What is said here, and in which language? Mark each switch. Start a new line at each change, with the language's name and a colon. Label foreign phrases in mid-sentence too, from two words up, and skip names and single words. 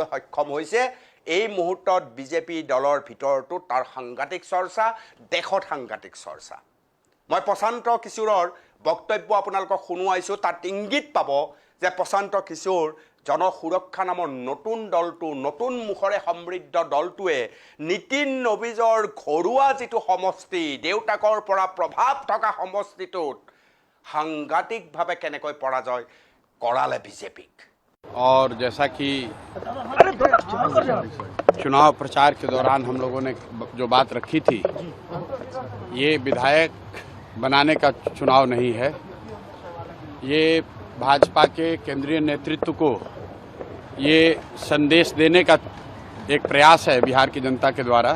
Assamese: সক্ষম হৈছে এই মুহূৰ্তত বিজেপি দলৰ ভিতৰতো তাৰ সাংঘাতিক চৰ্চা দেশত সাংঘাতিক চৰ্চা মই প্ৰশান্ত কিশোৰৰ বক্তব্য আপোনালোকক শুনুৱাইছো তাত ইংগিত পাব যে প্ৰশান্ত কিশোৰ জনসুৰক্ষা নামৰ নতুন দলটো নতুন মুখৰে সমৃদ্ধ দলটোৱে নীতিন নবীজৰ ঘৰুৱা যিটো সমষ্টি দেউতাকৰ পৰা প্ৰভাৱ থকা সমষ্টিটোত সাংঘাতিকভাৱে কেনেকৈ পৰাজয় কৰালে বিজেপিক
Hindi: और जैसा कि चुनाव प्रचार के दौरान हम लोगों ने जो बात रखी थी ये विधायक बनाने का चुनाव नहीं है ये भाजपा के केंद्रीय नेतृत्व को ये संदेश देने का एक प्रयास है बिहार की जनता के द्वारा